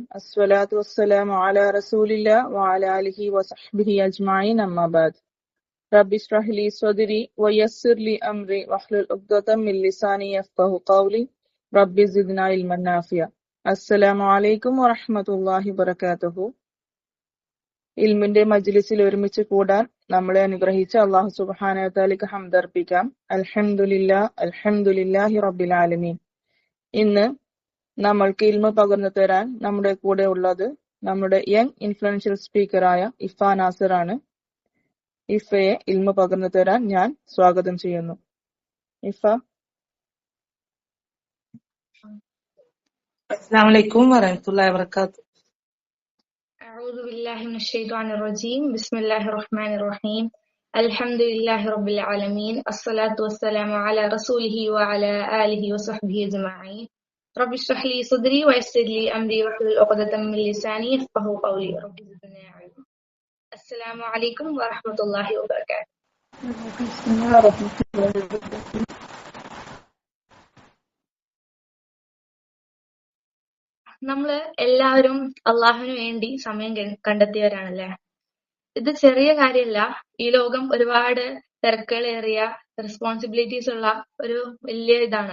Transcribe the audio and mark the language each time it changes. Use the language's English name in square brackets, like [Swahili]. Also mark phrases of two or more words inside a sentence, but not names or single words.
[Arabic] الصلاة والسلام على رسول الله وعلى آله وصحبه أجمعين أما بعد. رب اشرح لي صدري ويسر لي أمري واحلل عقدة من لساني يفقهوا قولي. رب زدنا علما نافعا السلام عليكم ورحمة الله وبركاته. [Malayalam] ഇൽമിന്റെ മജ്ലിസിൽ ഒരുമിച്ച് കൂടാൻ നമ്മളെ അനുഗ്രഹിച്ച [Arabic] الله سبحانه وتعالى [Malayalam] ഹംദ് അർപ്പിക്കാം. [Arabic] الحمد لله رب العالمين. [Malayalam] ഇന്ന് നമ്മൾക്ക് ഇൽമ പകർന്നു തരാൻ നമ്മുടെ കൂടെ ഉള്ളത് നമ്മുടെ [English] young influential speaker [Malayalam] ഇഫ നാസിർ ആണ്. ഇഫയെ ഇൽമ പകർന്നു തരാൻ ഞാൻ സ്വാഗതം ചെയ്യുന്നു. ഇഫ. [Arabic] السلام عليكم ورحمة الله وبركاته. أعوذ بالله من الشيطان الرجيم بسم الله الرحمن الرحيم الحمد لله رب العالمين الصلاة والسلام على رسوله وعلى آله وصحبه أجمعين رب اشرح لي صدري ويسر لي أمري واحلل عقدة من لساني يفقهوا قولي رب زدني علما. السلام عليكم ورحمة الله وبركاته. [Malayalam] നമ്മള് എല്ലാവരും അള്ളാഹുവിന് വേണ്ടി സമയം കണ്ടെത്തിയവരാണല്ലേ. ഇത് ചെറിയ കാര്യമല്ല. ഈ ലോകം ഒരുപാട് തിരക്കുകളേറിയ റെസ്പോൺസിബിലിറ്റീസ് ഉള്ള ഒരു വലിയ ഇതാണ്.